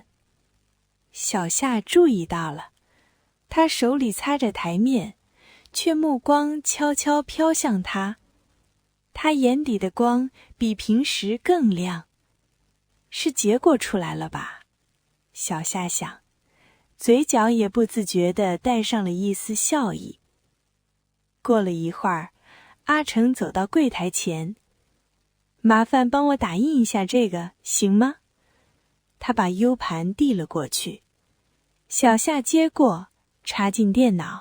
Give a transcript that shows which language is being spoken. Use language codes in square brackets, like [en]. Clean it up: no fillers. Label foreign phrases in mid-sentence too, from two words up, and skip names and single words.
[zh] 小夏注意到了，他手裡擦着台面，卻目光悄悄飄向他。他眼底的光比平時更亮。是結果出來了吧？小夏想，嘴角也不自覺地帶上了一絲笑意。過了一會兒，阿成走到櫃檯前，麻煩幫我打印一下這個，行嗎？他把 U 盤遞了過去，小夏接過，插進電腦。